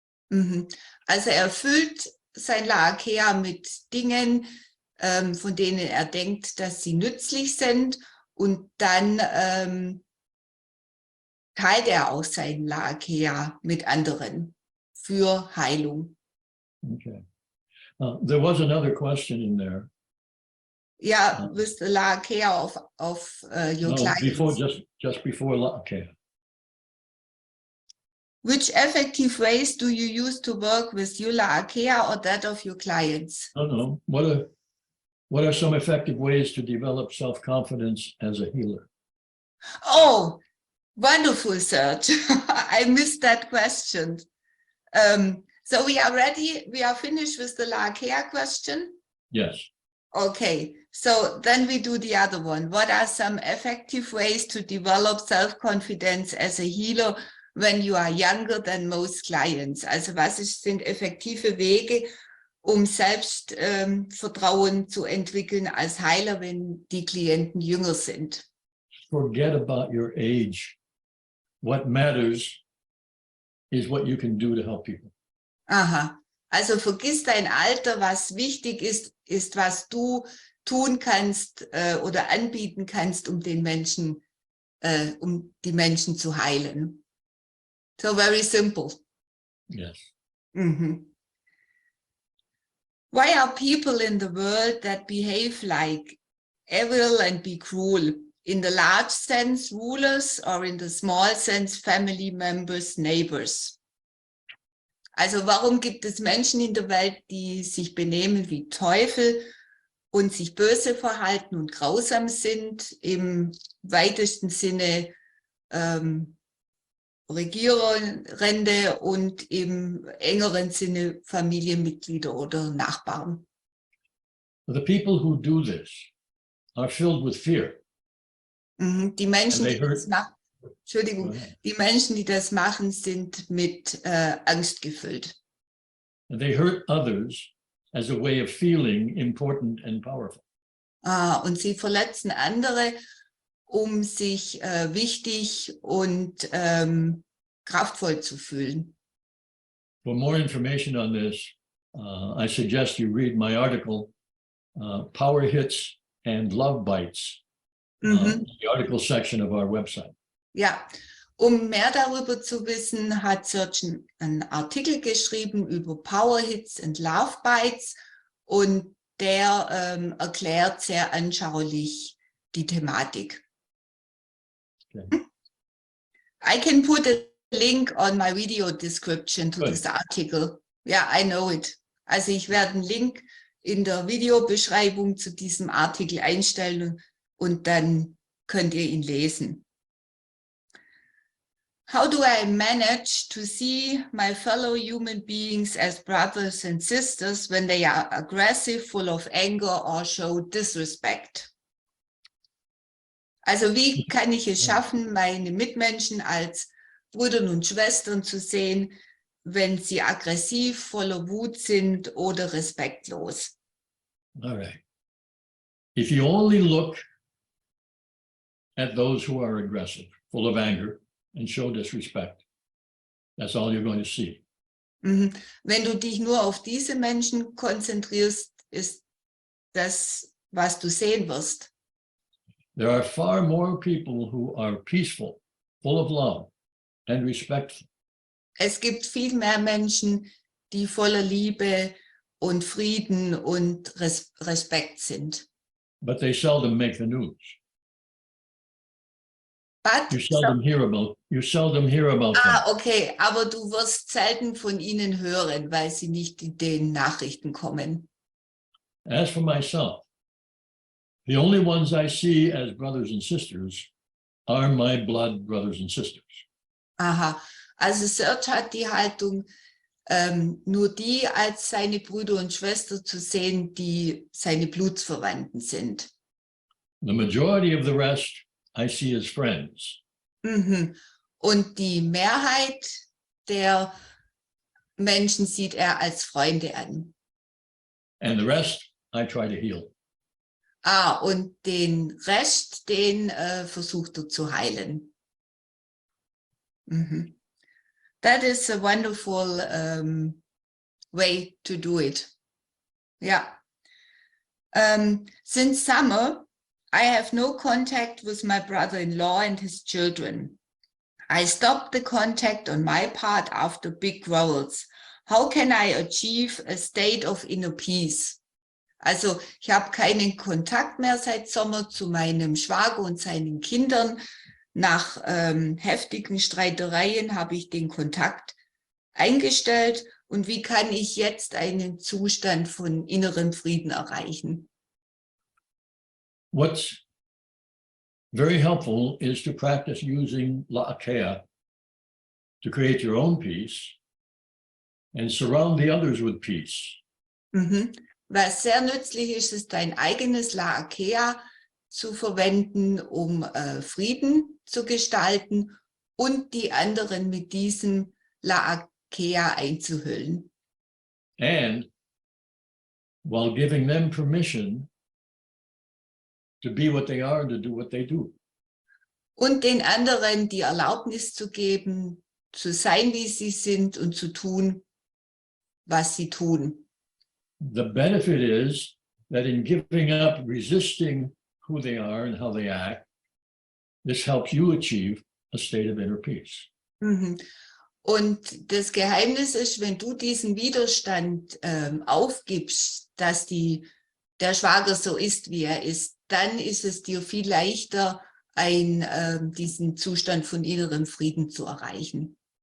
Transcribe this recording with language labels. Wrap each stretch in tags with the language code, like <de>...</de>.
<de>Mhm. Also er füllt sein Laakea mit Dingen, von denen er denkt, dass sie nützlich sind, und dann teilt er auch sein Laakea mit anderen für Heilung. Okay.</de> <en>There was another question in there. Ja, with the Laakea of your clients. Just before, okay. Which effective ways do you use to work with your Laakea or that of your clients? I don't know. What are some effective ways to develop self-confidence as a healer? Oh, wonderful, Serge. I missed that question. So we are ready. We are finished with the Laakea question? Yes. Okay, so then we do the other one. What are some effective ways to develop self-confidence as a healer when you are younger than most clients?</en> <de>Also sind effektive Wege, um Selbstvertrauen zu entwickeln als Heiler, wenn die Klienten jünger sind?</de> <en>Forget about your age. What matters is what you can do to help people.</en> <de>Aha, also vergiss dein Alter. Was wichtig ist, was du tun kannst oder anbieten kannst, um die Menschen zu heilen.</de> <en>So very simple. Yes. Mm-hmm. Why are people in the world that behave like evil and be cruel? In the large sense, rulers, or in the small sense, family members, neighbors?</en> <de>Also warum gibt es Menschen in der Welt, die sich benehmen wie Teufel und sich böse verhalten und grausam sind, im weitesten Sinne Regierende und im engeren Sinne Familienmitglieder oder Nachbarn?</de> <en>The people who do this are filled with fear.</en> <de>Die Menschen, die das machen, Entschuldigung, die Menschen, die das machen, sind mit Angst gefüllt.</de> <en>And they hurt others as a way of feeling important and powerful.</en> <de>Und sie verletzen andere, um sich wichtig und kraftvoll zu fühlen.</de> <en>For more information on this, I suggest you read my article, Power Hits and Love Bites, the article section of our website.</en> <de>Ja, um mehr darüber zu wissen, hat Serge einen Artikel geschrieben über Power Hits and Love Bites, und der erklärt sehr anschaulich die Thematik. Okay.</de> <en>I can put a link on my video description to Good. this article. Yeah, I know it.</en> <de>Also ich werde einen Link in der Videobeschreibung zu diesem Artikel einstellen und dann könnt ihr ihn lesen.</de> <en>How do I manage to see my fellow human beings as brothers and sisters when they are aggressive, full of anger or show disrespect?</en> <de>Also wie kann ich es schaffen, meine Mitmenschen als Brüder und Schwestern zu sehen, wenn sie aggressiv, voller Wut sind oder respektlos?</de> <en>All right. If you only look at those who are aggressive, full of anger, and show disrespect, that's all you're going to see.</en> <de>Wenn du dich nur auf diese Menschen konzentrierst, ist das, was du sehen wirst.</de> <en>There are far more people who are peaceful, full of love, and respectful.</en> <de>Es gibt viel mehr Menschen, die voller Liebe und Frieden und Respekt sind.</de> <en>But they seldom make the news. But, You seldom hear about them.</en> <de>Okay, aber du wirst selten von ihnen hören, weil sie nicht in den Nachrichten kommen.</de> <en>As for myself, the only ones I see as brothers and sisters are my blood brothers and sisters.</en> <de>Aha, also Serge hat die Haltung, nur die als seine Brüder und Schwestern zu sehen, die seine Blutsverwandten sind.</de> <en>The majority of the rest I see as friends.</en> <de>Und die Mehrheit der Menschen sieht er als Freunde an.</de> <en>And the rest I try to heal.</en> <de>Und den Rest, den versucht er zu heilen.</de> <en>That is a wonderful way to do it. Yeah. Since summer, I have no contact with my brother-in-law and his children. I stopped the contact on my part after big quarrels. How can I achieve a state of inner peace?</en> <de>Also ich habe keinen Kontakt mehr seit Sommer zu meinem Schwager und seinen Kindern. Nach heftigen Streitereien habe ich den Kontakt eingestellt. Und wie kann ich jetzt einen Zustand von innerem Frieden erreichen?</de> <en>What's very helpful is to practice using La'akea to create your own peace and surround the others with peace.</en> <de>Was sehr nützlich ist, ist dein eigenes La'akea zu verwenden, um Frieden zu gestalten und die anderen mit diesem La'akea einzuhüllen.</de> <en>And while giving them permission to be what they are, to do what they do.</en> <de>Und den anderen die Erlaubnis zu geben, zu sein, wie sie sind und zu tun, was sie tun.</de> <en>The benefit is that in giving up, resisting who they are and how they act, this helps you achieve a state of inner peace.</en> <de>Und das Geheimnis ist, wenn du diesen Widerstand aufgibst, dass der Schwager so ist, wie er ist, dann ist es dir viel leichter, diesen Zustand von innerem Frieden zu erreichen.</de>